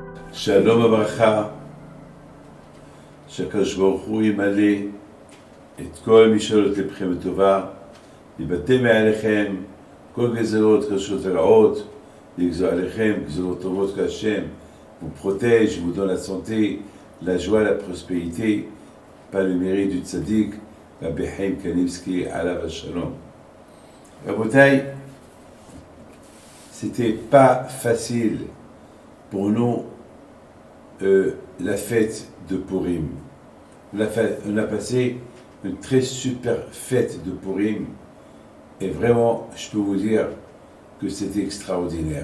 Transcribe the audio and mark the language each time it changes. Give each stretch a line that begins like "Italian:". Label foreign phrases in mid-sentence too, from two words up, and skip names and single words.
Hebrew: שלום וברכה, שהקדוש ברוך הוא ימלא את כל משאלות לבכם לטובה, יבטא מעליכם כל גזרות קשות ורעות, יגזור עליכם גזרות טובות
French: qu'Hachem vous protège, vous donne la santé, la joie, la prospérité, par le mérite du tzaddik, Rabbi Chaim Kanievski,
Hebrew: עליו השלום.
French: Rabotai, c'était pas facile pour nous la fête de Purim. On a passé une très super fête de Purim et vraiment, je peux vous dire que c'était extraordinaire.